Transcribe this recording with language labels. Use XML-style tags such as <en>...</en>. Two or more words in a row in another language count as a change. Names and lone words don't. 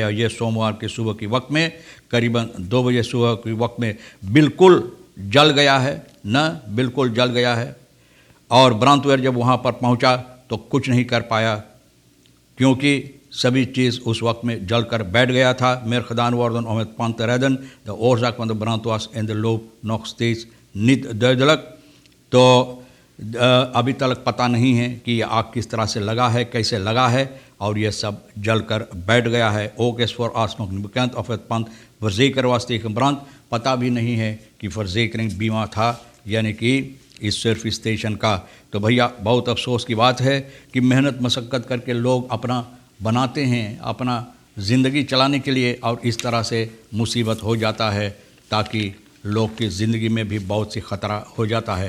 <hns>और ये सोमवार के सुबह के वक्त में करीबन 2 बजे सुबह के वक्त में बिल्कुल जल गया है न, बिल्कुल जल गया है। और ब्रांडवेयर जब वहाँ पर पहुँचा तो कुछ नहीं कर पाया क्योंकि सभी चीज़ उस वक्त में जल कर बैठ गया था।</hns> <nl>meer gedaan worden om het pand te redden। De oorzaak van de brand was in de loop nog steeds niet duidelijk।</nl> <hns>तो अभी तक पता नहीं है कि ये आग किस तरह से लगा है, कैसे लगा है और ये सब जल कर बैठ गया है।</hns> <nl>Ook is voor alsnog niet bekend of het pand verzekerd was tegen brand।</nl> <hns>पता भी नहीं है कि verzekering बीमा था, यानी कि इस सर्फ स्टेशन का। तो भैया बहुत अफसोस की बात है कि मेहनत मशक्क़त करके लोग अपना बनाते हैं, अपना ज़िंदगी चलाने के लिए, और इस तरह से मुसीबत हो जाता है ताकि लोग की ज़िंदगी में भी बहुत सी ख़तरा हो जाता है।</hns>